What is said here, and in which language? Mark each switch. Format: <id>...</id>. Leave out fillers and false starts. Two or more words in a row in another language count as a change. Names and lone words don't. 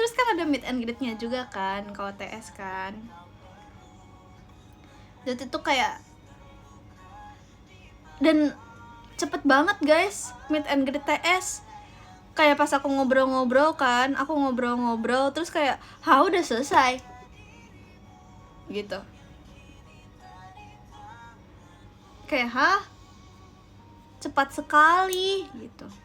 <id>ada</id> <en>meet and greet-nya</en> <id>juga kan kalau TS kan. Jadi itu kayak, dan cepet banget guys</id> <en>meet and greet</en> <id>TS. Kayak pas aku ngobrol-ngobrol kan, aku ngobrol-ngobrol terus kayak, udah selesai gitu. Kayak cepat sekali gitu.</id>